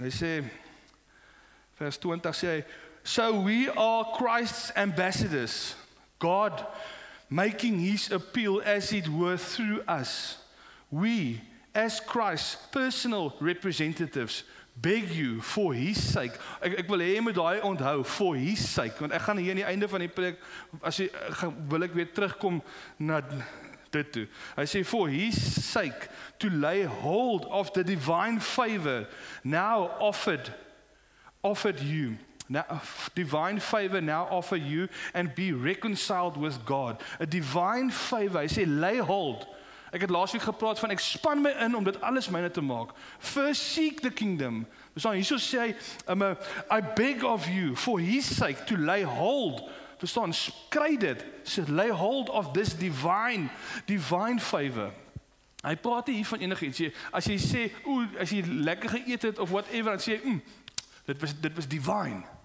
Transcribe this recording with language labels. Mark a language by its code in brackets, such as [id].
[af] Hy sê, vers 20 sê hy, [en] so we are Christ's ambassadors, God making his appeal as it were through us. We, as Christ's personal representatives, beg you for his sake. [af] Ek wil hê jy moet daai onthou, [en] for his sake, [af] want ek gaan hier aan die einde van die preek, wil ek weer terugkom na dit toe. [en] Hy sê, for his sake, to lay hold of the divine favor now offered you. Now, divine favor now offer you and be reconciled with God. A divine favor, [af] hy sê, [en] lay hold. [af] Ek het laasweek gepraat van, ek span my in om dit alles myne te maak. [en] First seek the kingdom. [af] Verstaan, hierso sê hy, [en] I beg of you, for his sake, to lay hold. [af] Verstaan, kry dit. Sê, [en] lay hold of this divine favor. [af] Hy praat hier van enigiets. As jy sê, as jy lekker geëet het, of whatever, dan sê jy, dit was divine.